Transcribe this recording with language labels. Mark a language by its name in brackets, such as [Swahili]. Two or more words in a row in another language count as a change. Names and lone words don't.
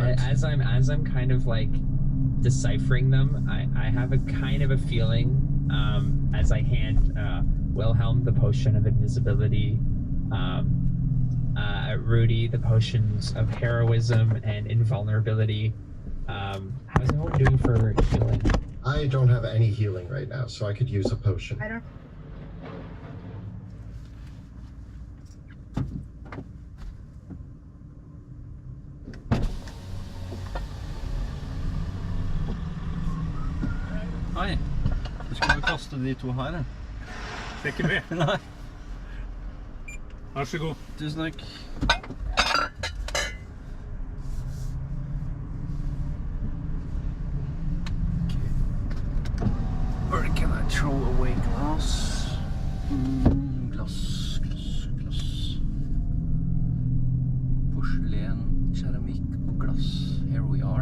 [English] as I'm kind of like deciphering them, I have a kind of a feeling as I hand Wilhelm the potion of invisibility, Rudy the potions of heroism and invulnerability. How's everyone doing for healing? I don't have any healing right now, so I could use a potion. I don't. [Norwegian] Hei. Skal vi kaste de 2 her, da? Det er ikke med. Nei. Vær så god. Tusen takk. [English] Or can I throw away glass? Glass. [Norwegian] Porselen, keramikk og glass. [English] Here we are.